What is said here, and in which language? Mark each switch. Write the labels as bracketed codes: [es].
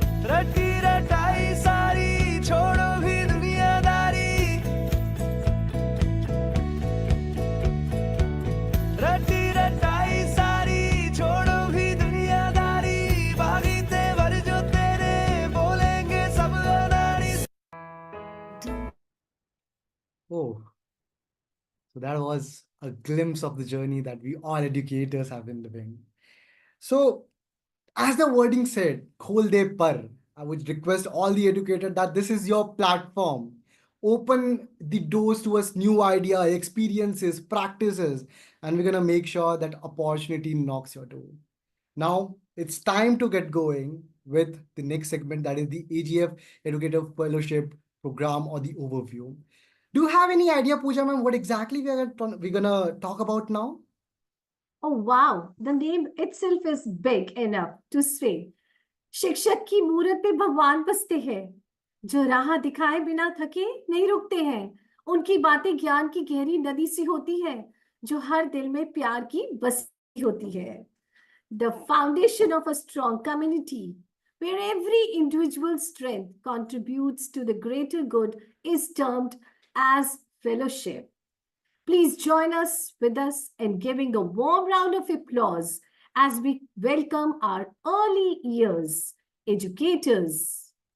[hi] रटी रटाई सारी छोड़ो भी दुनियादारी रटी रटाई सारी छोड़ो भी दुनियादारी बागी तेवर जो तेरे बोलेंगे सब अनाड़ी [en] Oh, so that was a glimpse of the journey that we all educators have been living. So, as the wording said, [hi] khol de par, [en] I would request all the educators that this is your platform. Open the doors to us new idea, experiences, practices, and we're gonna make sure that opportunity knocks your door. Now it's time to get going with the next segment, that is the AGF Educator Fellowship Program or the overview. Do you have any idea, Pooja ma'am, what exactly we're gonna talk about now? Oh, wow. The name itself is big enough to say. [hi] शिक्षक की मूरत पे भगवान बसते हैं, जो राह दिखाए बिना थके नहीं रुकते हैं। उनकी बातें ज्ञान की गहरी नदी सी होती है, जो हर दिल में प्यार की बसी होती है। [en] The foundation of a strong community, where every individual's strength contributes to the greater good, is termed as fellowship. Please join us in giving a warm round of applause as we welcome our early years educators.